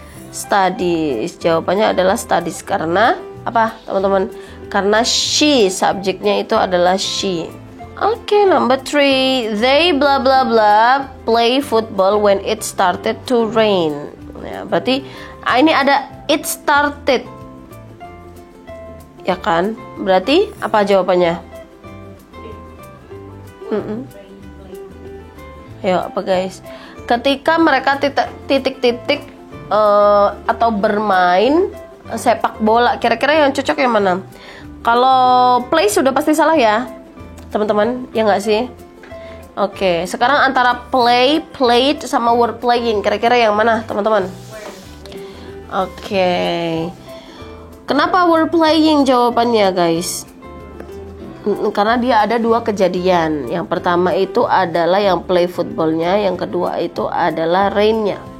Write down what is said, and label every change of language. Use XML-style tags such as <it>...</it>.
<id>Studies. Jawabannya adalah studies. Karena apa, teman-teman? Karena she, subjeknya itu adalah she.</id> <en>Oke, number 3. They bla bla bla play football when it started to rain.</en> <id>Ya, berarti ini ada it started, ya kan? Berarti apa jawabannya? Ayo, apa, guys? Ketika mereka titik-titik atau bermain sepak bola, kira-kira yang cocok yang mana? Kalau play sudah pasti salah ya, teman-teman, ya nggak sih? Oke, sekarang antara play, played, sama were playing, kira-kira yang mana, teman-teman? Oke. Kenapa were playing jawabannya, guys? Karena dia ada dua kejadian. Yang pertama itu adalah yang play footballnya, yang kedua itu adalah rainnya.</id>